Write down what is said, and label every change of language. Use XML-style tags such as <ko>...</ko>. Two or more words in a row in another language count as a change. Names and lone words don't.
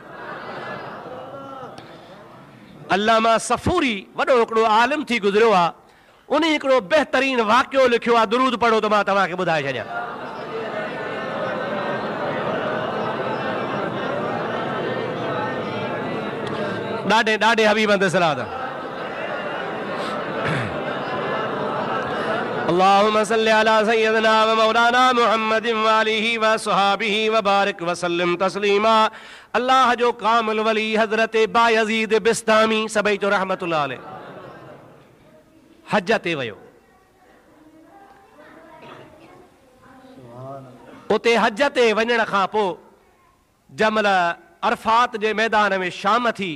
<sd>अल्लामा सफूरी वॾो हिकिड़ो आलिम थी गुज़रियो आहे, उन हिकिड़ो बहितरीन वाक़ियो लिखियो आहे, दुरूद पढ़ो त मां तव्हांखे ॿुधाए छॾियां। ॾाढे ॾाढे हबीब ते सलाह।</sd> <ar>اللهم صل على سيدنا ومولانا محمد وآله وصحابه وبارك وسلم تسليما.</ar> <sd>अल्लाह जो कामिल वली हज़रत बायज़ीद बिस्तामी सभई जो</sd> <ar>رحمة الله عليه</ar> <sd>हज ते वियो। उते हज ते वञण खां पोइ जमल अरफात जे मैदान में शाम थी।</sd>